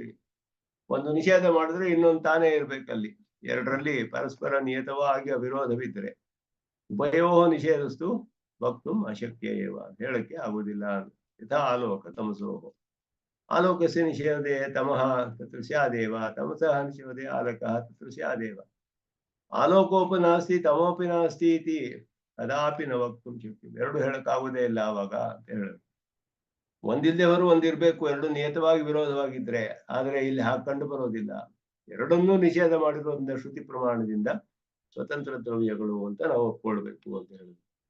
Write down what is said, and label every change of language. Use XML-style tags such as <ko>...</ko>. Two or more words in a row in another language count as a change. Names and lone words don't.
<kn>ಒಂದು ನಿಷೇಧ ಮಾಡಿದ್ರೆ ಇನ್ನೊಂದು ತಾನೇ ಇರ್ಬೇಕಲ್ಲಿ. ಎರಡರಲ್ಲಿ ಪರಸ್ಪರ ನಿಯತವಾಗಿ ವಿರೋಧವಿದ್ದರೆ</kn> <sa>ಉಭಯೋ ನಿಷೇಧಸ್ತು ವಕ್ತು ಅಶಕ್ಯ ಏವ,</sa> <kn>ಹೇಳಕ್ಕೆ ಆಗುವುದಿಲ್ಲ.</kn> <sa>ಯಥಾ ಆಲೋಕ ತಮಸೋ. ಆಲೋಕಸ್ಯ ನಿಷೇಧೆ ತಮಃ ತತ್ರ ಸ್ಯಾದೇವ, ತಮಸಃ ನಿಷೇಧೆ ಆಲಕಃ ತತ್ರ ಸ್ಯಾದೇವ. ಆಲೋಕೋಪಿ ನಾಸ್ತಿ ತಮೋಪಿ ನಾಸ್ತಿ ಇತಿ ಕದಾಪಿ ನ ವಕ್ತು ಶಕ್ತಿ.</sa> <kn>ಎರಡು ಹೇಳಕ್ಕಾಗುವುದೇ ಇಲ್ಲ ಆವಾಗ ಅಂತ ಹೇಳೋದು. ಒಂದಿಲ್ಲದೆ ಹೊರ ಒಂದಿರ್ಬೇಕು, ಎರಡು ನಿಯತವಾಗಿ ವಿರೋಧವಾಗಿದ್ರೆ. ಆದ್ರೆ ಇಲ್ಲಿ ಹಾಗೆ ಕಂಡು ಬರೋದಿಲ್ಲ. ಎರಡನ್ನೂ ನಿಷೇಧ ಮಾಡಿರೋದ್ರಿಂದ ಶ್ರುತಿ ಪ್ರಮಾಣದಿಂದ ಸ್ವತಂತ್ರ ದ್ರವ್ಯಗಳು ಅಂತ ನಾವು ಒಪ್ಕೊಳ್ಬೇಕು ಅಂತ ಹೇಳುದು.</kn>